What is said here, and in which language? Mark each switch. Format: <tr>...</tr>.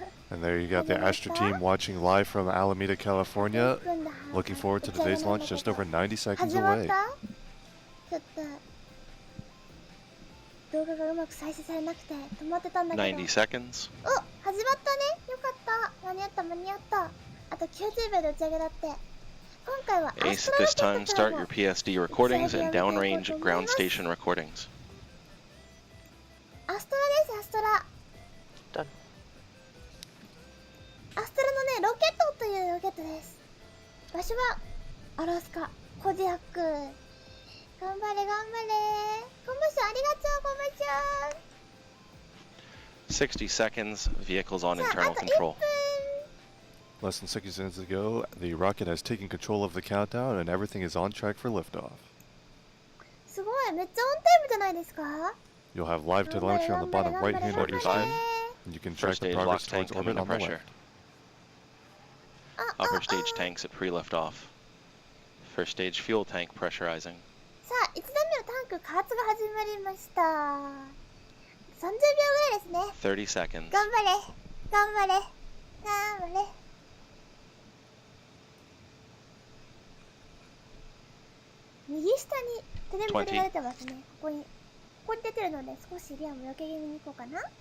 <en>And there you got the Astra team watching live from Alameda, California. Looking forward to today's launch just over 90 seconds away.</en> <ja>動画がうまく再生されなくて止まってたんだけど。</ja> <en>90 seconds.</en> <ja>お、始まったね。よかった。間に合った間に合った。あと90秒で打ち上げだって。今回は</ja> <en>Ace, this time start your PSD recordings and downrange ground station recordings.</en> <ja>アストラです、アストラ。</ja> <en>Done.</en> <ja>アストラのね、ロケットというロケットです。場所はアラスカ、コディアック。頑張れ頑張れ。コンバッションありがとう、コンバッション。</ja> <en>60 seconds, vehicles on internal control. Less than 60 seconds ago, the rocket has taken control of the countdown and everything is on track for liftoff.</en> <ja>すごい、めっちゃオンタイムじゃないですか?</ja> <en>You'll have live telemetry on the bottom right hand of your screen, and you can track the progress towards orbit on the left. Upper stage tanks at pre-liftoff. First stage fuel tank pressurizing.</en> <ja>さあ、1段目のタンク加圧が始まりました。 30秒ぐらいですね。</ja> <en>30 seconds.</en> <ja>頑張れ頑張れ頑張れ。右下にテレビが出てますね。ここに出てるので少しリアム避け気味に行こうかな。</ja>